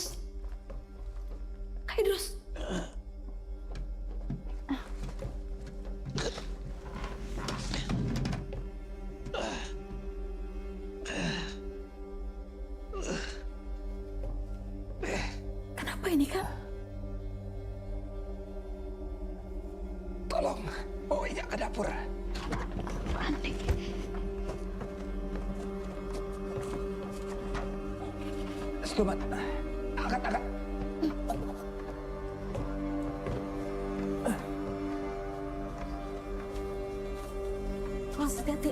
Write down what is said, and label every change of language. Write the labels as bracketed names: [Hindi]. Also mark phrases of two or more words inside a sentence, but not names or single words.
[Indonesian] Kak Idrus. Kenapa ini, Kak? Tolong, bawa Inya ke dapur. Panik. Selamat. Angkat. Mas, hati-hati.